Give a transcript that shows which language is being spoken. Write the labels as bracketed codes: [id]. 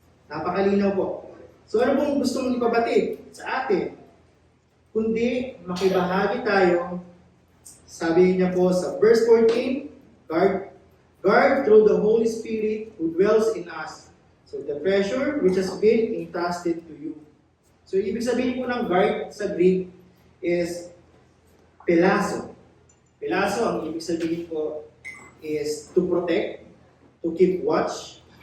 [tl] Napakalinaw po. So ano pong gusto mong ipabatid sa atin? Kundi makibahagi tayo, sabi niya po sa [en] verse 14, guard through the Holy Spirit who dwells in us. So the treasure which has been entrusted to you. [tl] So ibig sabihin po ng guard sa Greek is pelaso. [en] Pelaso, [tl] ang ibig sabihin po [en] is to protect, to keep watch.